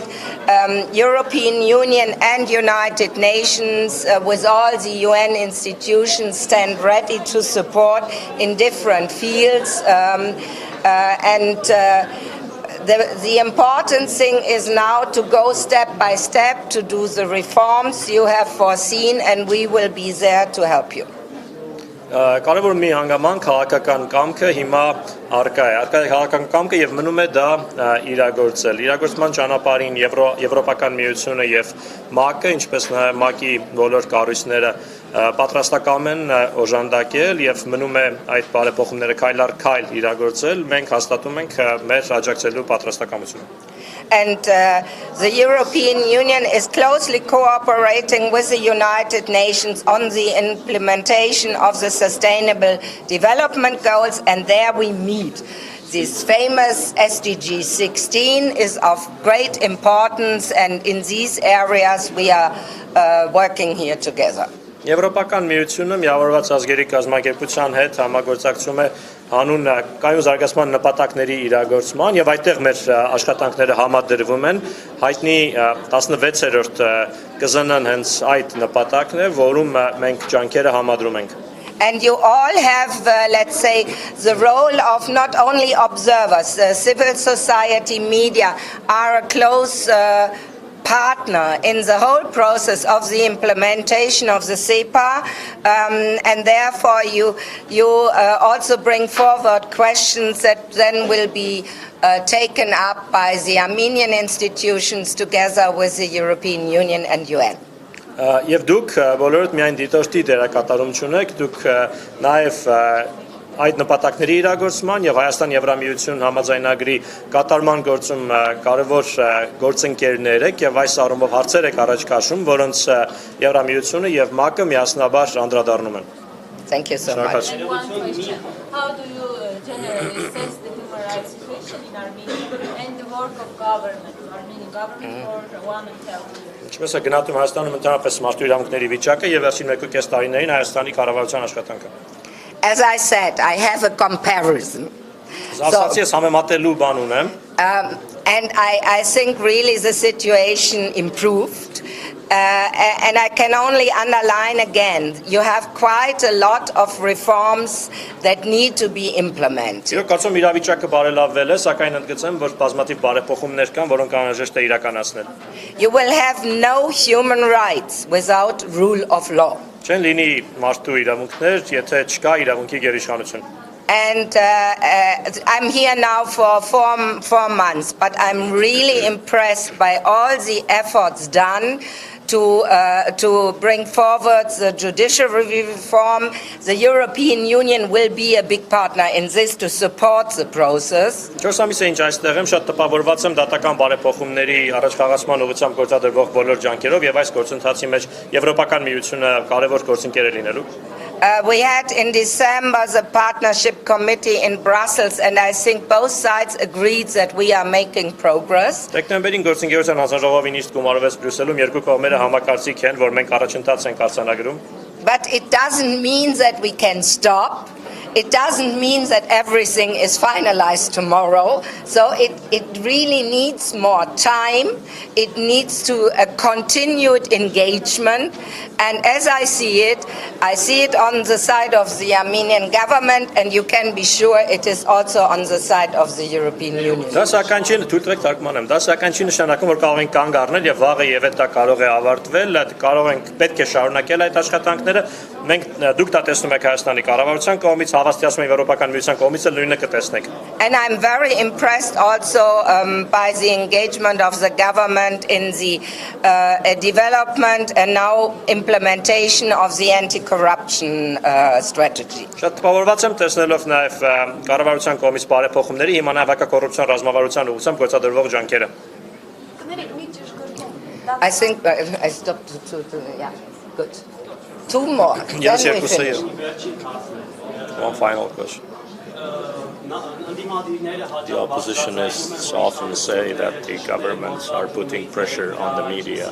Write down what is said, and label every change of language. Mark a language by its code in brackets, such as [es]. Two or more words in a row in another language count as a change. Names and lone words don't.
[en] European Union and United Nations, with all the UN institutions, stand ready to support in different fields, The important thing is now to go step by step to do the reforms you have foreseen, and we will be there to help you. [hy] Կարևոր մի հանգամանք քաղաքական կամքը հիմա առկա է քաղաքական կամքը եւ մնում է դա իրագործել։ Իրագործման ճանապարհին Եվրոպական միությունը եւ ՄԱԿ-ը, ինչպես նաեւ ՄԱԿ-ի բոլոր կառույցները պատրաստակամ են օժանդակել եւ մնում է այդ բարեփոխումները քայլ առ քայլ իրագործել։ Մենք հաստատում ենք մեր աջակցելու պատրաստակամությունը։ [en] And the European Union is closely cooperating with the United Nations on the implementation of the Sustainable Development Goals, and there we meet. This famous SDG 16 is of great importance, and in these areas we are working here together. [hy] Եվրոպական միությունը միավորված ազգերի կազմակերպության հետ համագործակցում է հանուն կայուն զարգացման նպատակների իրագործման եւ այդտեղ մեր աշխատանքները համադրվում են հայտնի 16-րդ կզնն հենց այդ նպատակն է, որում մենք ջանքերը համադրում ենք։ [en] And you all have, let's say, the role of not only observers. Civil society, media are a close partner in the whole process of the implementation of the CEPA, and therefore you also bring forward questions that then will be taken up by the Armenian institutions together with the European Union and UN. [hy] Եվ դուք բոլորդ միայն դիտորդի դերակատարում չունեք, դուք նաև այդ նպատակների իրագործման եւ Հայաստան-Եվրամիություն համաձայնագրի կատարման գործում կարևոր գործընկերներ եք եւ այս առումով հարցեր եք առաջ քաշում, որոնց Եվրամիությունը եւ ՄԱԿ-ը միասնաբար անդրադառնում են։ [en] Thank you so much. And one question: how do you generally assess the human rights situation in Armenia and the work of government, Armenian government for 1 and 2 years? [hy] Ինչպես է գնահատում Հայաստանում ընդհանրապես մարդու իրավունքների վիճակը եւ վերջին 1.5 տարիներին Հայաստանի կառավարության աշխատանքը։ [en] As I said, I have a comparison. So, and I think really the situation improved. And I can only underline again, you have quite a lot of reforms that need to be implemented. [hy] Իրոք կարծում իրավիճակը բարելավվել է, սակայն ընդգծեմ, որ բազմաթիվ բարեփոխումներ կան, որոնք անհրաժեշտ է իրականացնել։ [en] You will have no human rights without rule of law. [hy] Չեն լինի մարդու իրավունքներ, եթե չկա իրավունքի գերիշխանություն։ [en] And I'm here now for four months, but I'm really impressed by all the efforts done to bring forward the judiciary reform. The European Union will be a big partner in this to support the process. [hy] 4 ամիս է ինչ այստեղ եմ, շատ տպավորված եմ դատական բարեփոխումների առաջխաղացման ուղղությամբ գործադրվող բոլոր ջանքերով եւ այս գործընթացի մեջ Եվրոպական միությունը կարևոր գործընկեր է լինելու։ [en] We had in December the partnership committee in Brussels, and I think both sides agreed that we are making progress. [hy] Դեկտեմբերին գործընկերության հանձնաժողովի նիստ գումարվեց Բրյուսելում, երկու կողմերը համակարծիք են, որ մենք առաջընթաց ենք արձանագրում։ [en] But it doesn't mean that we can stop. It doesn't mean that everything is finalized tomorrow. So it really needs more time. It needs to a continued engagement. And as I see it on the side of the Armenian government, and you can be sure it is also on the side of the European Union. [hy] Դա սակայն չի թույլ թարգմանեմ, դա սակայն չի նշանակում, որ կարող ենք կանգ առնել եւ վաղը եւ դա կարող է ավարտվել, կարող ենք պետք է շարունակել այդ աշխատանքները։ Մենք դուք դա տեսնում եք Հայաստանի կառավարության կողմից, հավաստիացում եք Եվրոպական միության կողմից, նույնը կտեսնեք։ [en] And I'm very impressed also by the engagement of the government in the development and now implementation of the anti-corruption strategy. [hy] Շատ տպավորված եմ տեսնելով նաև կառավարության կողմից բարեփոխումների, հիմա նաև հակակոռուպցիոն ռազմավարության ուղղությամբ գործադրվող ջանքերը։ [en] I think I stopped yeah, good. Two more. Yes, Then we finish. One final question. The oppositionists often say that the governments are putting pressure on the media.